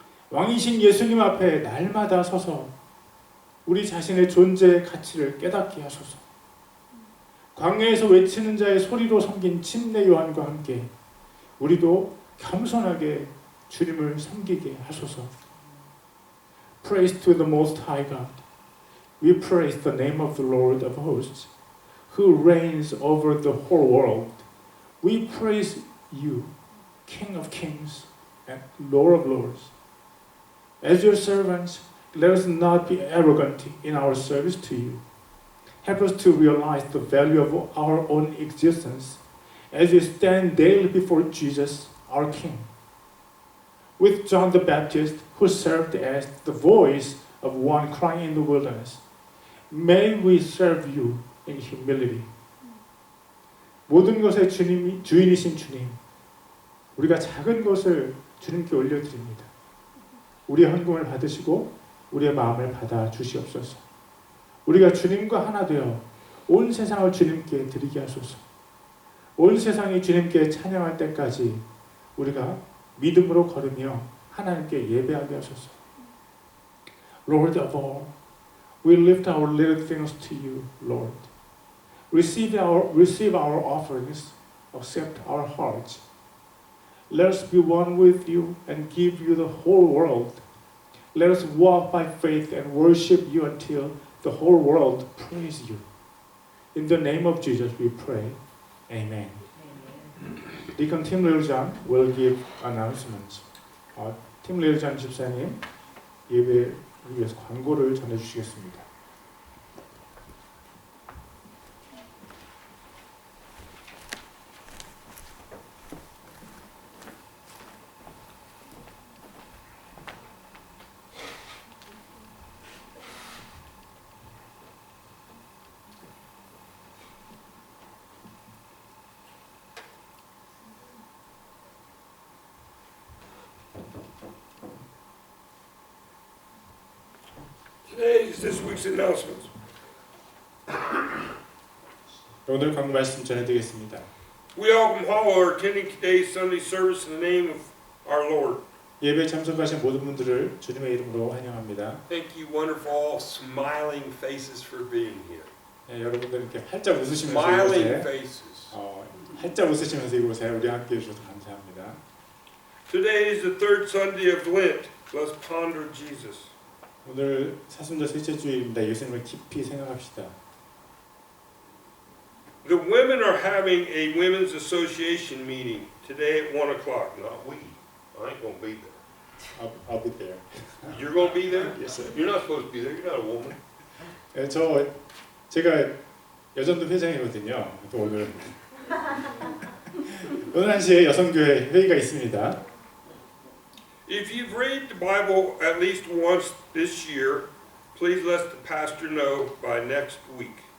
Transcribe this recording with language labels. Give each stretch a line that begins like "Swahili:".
Korean: 왕이신 예수님 앞에 날마다 서서 우리 자신의 존재의 가치를 깨닫게 하소서. 광야에서 외치는 자의 소리로 섬긴 침례 요한과 함께 우리도 겸손하게 주님을 섬기게 하소서.
English: Praise to the Most High God. We praise the name of the Lord of hosts, who reigns over the whole world. We praise you, King of kings and Lord of lords. As your servants, let us not be arrogant in our service to you. Help us to realize the value of our own existence as we stand daily before Jesus, our King. With John the Baptist, who served as the voice of one crying in the wilderness, may we serve you in humility.
Korean: 모든 것의 주인이신 주님, 우리가 작은 것을 주님께 올려드립니다. 우리의 헌금을 받으시고 우리의 마음을 받아 주시옵소서. 우리가 주님과 하나 되어 온 세상을 주님께 드리게 하소서. 온 세상이 주님께 찬양할 때까지 우리가 믿음으로 걸으며 하나님께 예배하게 하소서.
English: Lord of all, we lift our little things to you, Lord. Receive our offerings, accept our hearts. Let us be one with you and give you the whole world. Let us walk by faith and worship you until the whole world praise you. In the name of Jesus we pray. Amen. Deacon Tim Liljang will give announcements.
Korean: Tim Liljang 집사님 예배를 위해서 광고를 전해주시겠습니다.
English: Today is this week's announcements.
Korean: 오늘 광고 말씀 전해드리겠습니다.
English: We welcome all who are attending today's Sunday service in the name of our Lord.
Korean: 예배 참석하신 모든 분들을 주님의 이름으로 환영합니다.
English: Thank you, wonderful, smiling faces for being here.
Korean: 네, 여러분들 이렇게 활짝 웃으시면서
English: Smiling
Korean: 이곳에
English: faces.
Korean: 활짝 웃으시면서 이곳에 우리 함께 해주셔서 감사합니다.
English: Today is the third Sunday of Lent. Let's ponder Jesus.
Korean: 오늘 사순절 셋째 주일입니다. 예수님을 깊이 생각합시다.
English: The women are having a women's association meeting today at 1 o'clock. Not we. I ain't gonna be there. I'll be there. You're gonna be there? Yes, sir. You're not supposed to be there. You're not a woman.
Korean: 네, 제가 여전도 회장이거든요. 또 오늘 오늘 1시에 여성교회 회의가 있습니다.
English: If you've read the Bible at least once this year, please let the pastor know by next week.